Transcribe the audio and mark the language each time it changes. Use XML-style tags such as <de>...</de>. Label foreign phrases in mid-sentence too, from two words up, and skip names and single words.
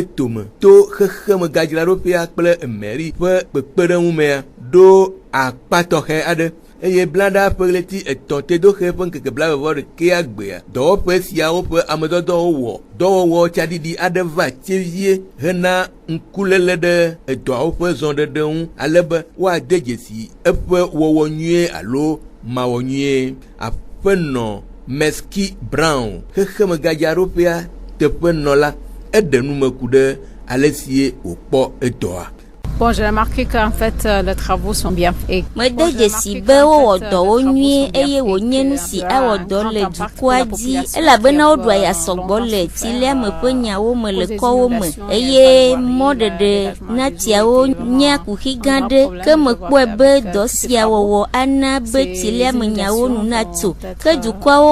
<ee>tome to xexemegadzraɖoƒea kple meri ƒe kpekpeɖeŋumea ɖo akpa tɔxɛ aɖe eye blaɖa ƒe ɣleti 3 tedoxe ƒe ŋkeke 21 gbea dɔwɔƒe siawo ƒe amedɔdɔwo wɔ dɔwɔwɔ tsaɖiɖi aɖe va tevie hena ŋkuléle ɖe edɔawo ƒe zɔɖeɖe ŋu ale be woade dzesi eƒe wɔwɔ nyuie alo mawɔ nyuie. Aƒenɔ Meski Brown xexemegadzraɖoƒea teƒe nɔla eɖe numeku ɖe ale sie wòkpɔ edɔa.</ee> <fr>Bon, j'ai remarqué qu'en fait, les travaux sont bien faits.</fr> <ee>Mede dzesi be wowɔ dɔwo nyuie eye wònye nu si awɔ dɔ le dukɔa dzi elabena woɖu aya sɔgbɔ le tsilia me ƒe nyawo me le kɔwo me eye mɔɖeɖe na tiawo nye akuxi gã ɖe ke mekpɔe be dɔ sia wɔwɔ ana be tsilia me nyawo nu natso ke dukɔawo</ee>